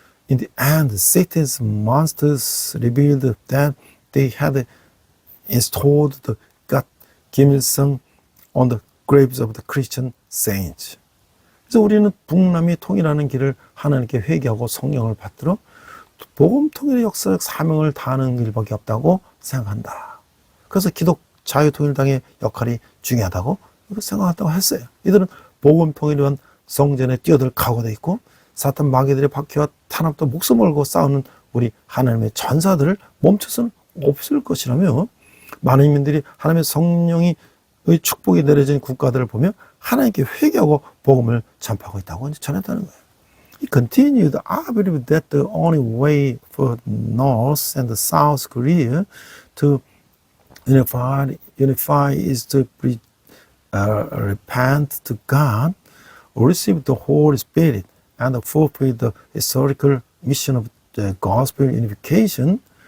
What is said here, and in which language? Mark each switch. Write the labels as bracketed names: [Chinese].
[English] In the end, Satan's monsters revealed that they had installed the God Kim Il-sung on the graves of the Christian saints. [Korean] 그래서 우리는 북남이 통일하는 길을 하나님께 회개하고 성령을 받들어 복음 통일의 역사적 사명을 다하는 일밖에 없다고 생각한다. 그래서 기독 자유통일당의 역할이 중요하다고 생각한다고 했어요. 이들은 복음 통일을 위한 성전에 뛰어들 각오되어 있고 사탄 마귀들의 박해와 탄압도 목숨 걸고 싸우는 우리 하나님의 전사들을 멈춰서는 없을 것이라며 많은 인민들이 하나님의 성령의 축복이 내려진 국가들을 보며 하나님께 회개하고 복음을 전파하고 있다고 전했다는 거예요. [English] He continued, I believe that the only way for North and South Korea to unify is to repent to God, receive the Holy Spirit, and fulfill the historical mission of the gospel unification.